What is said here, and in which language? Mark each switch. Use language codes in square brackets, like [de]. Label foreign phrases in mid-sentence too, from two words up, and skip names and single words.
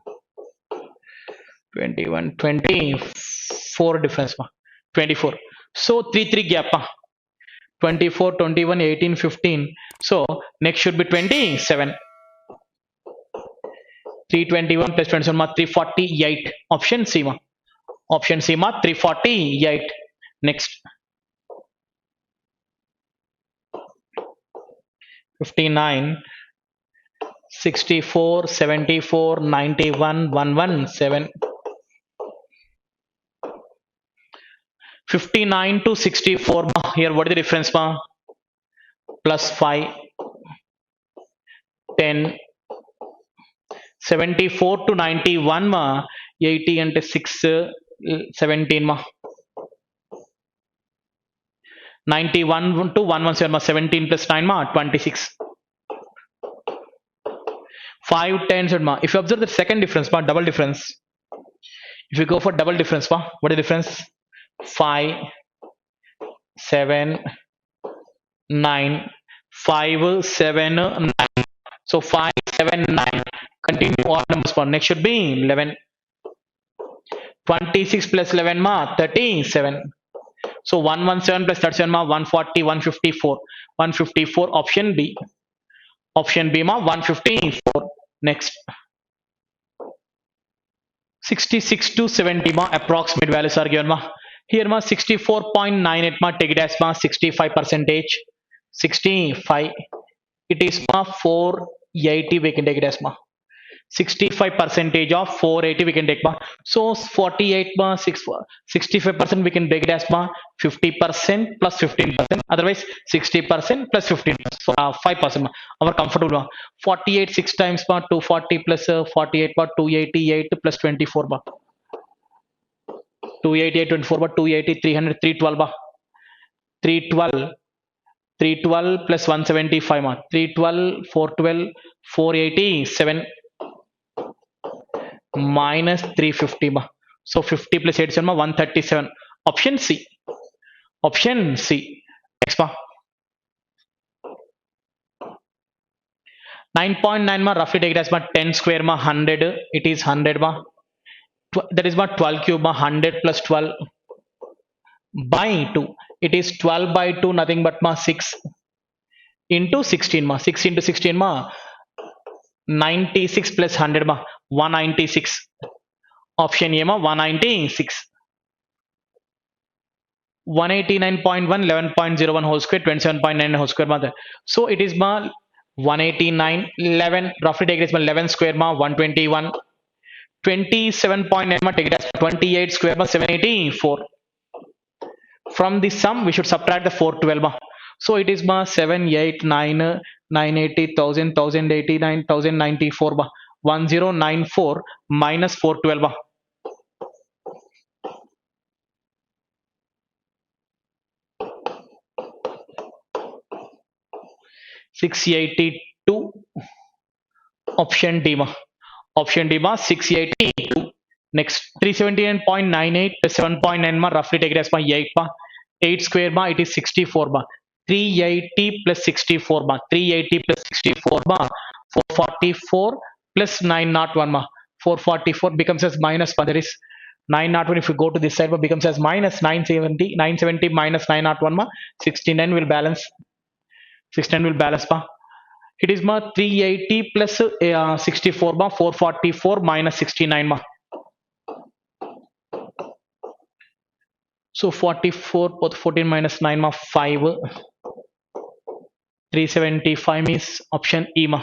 [en] 21 24 difference ma. 24. So 3 3 gap ma. 24 21 18 15. So next should be 27. 321 plus 27 ma 348. Option C ma. Option C ma 348. Next 59 64 74 91 117. 59 to 64 ma. Here what is the difference ma? Plus 5 10. 74 to 91 ma 80 and 6 17 ma. 91 to 117 ma 17 plus 9 ma 26. 5 10 ma. If you observe the second difference ma, double difference. If you go for double difference ma, what is the difference? 5 7 9 5 7 9. So 5 7 9. Continue all numbers ma. Next should be 11. 26 plus 11 ma 37. So 117 plus 37 ma 140 154. 154 option B. Option B ma 154. Next 66 to 70 ma approximate values are given ma. Here ma 64.98 ma take it as ma 65 percentage. 65. It is ma 480 we can take it as ma. 65 percentage of 480 we can take ma. So 48 ma 65% we can take it as ma 50% plus 15%. Otherwise 60% plus 15%. So 5% ma. Our comfortable ma. 48 6 times ma 240 plus 48 ma 288 plus 24 ma. 288 24 ma 280 300 312 ma. 312 312 plus 175 ma 312 412 487 minus 350 ma. So 50 plus 87 ma 137. Option C. Option C. Next ma. 9.9 ma roughly take it as ma 10 square ma 100. It is 100 ma. That is ma 12 cube ma 100 plus 12 by 2. It is 12 by 2 nothing but ma 6 into 16 ma. 6 into 16 ma 96 plus 100 ma 196. Option A ma 196. 189.1 11.01 whole square 27.9 whole square ma. So it is ma 189 11 roughly take it as ma 11 square ma 121. 27.9 ma take it as 28 square ma 784. From the sum we should subtract the 412 ma. So it is ma 789 980 1000 1089 1094 ma 1094 minus 412 ma. 682. Option D ma. Option D ma 682. Next 379.98 plus 7.9 ma roughly take it as ma 8 ma. 8 square ma it is 64 ma. 380 plus 64 ma. 380 plus 64 ma 444 plus 901 ma. 444 becomes as minus ma. There is 901 if you go to this side ma becomes as minus 970. 970 minus 901 ma 69 will balance. 69 will balance ma. It is ma 380 plus 64 ma 444 minus 69 ma. So 44 both 14 minus 9 ma 5. 375 is option E ma.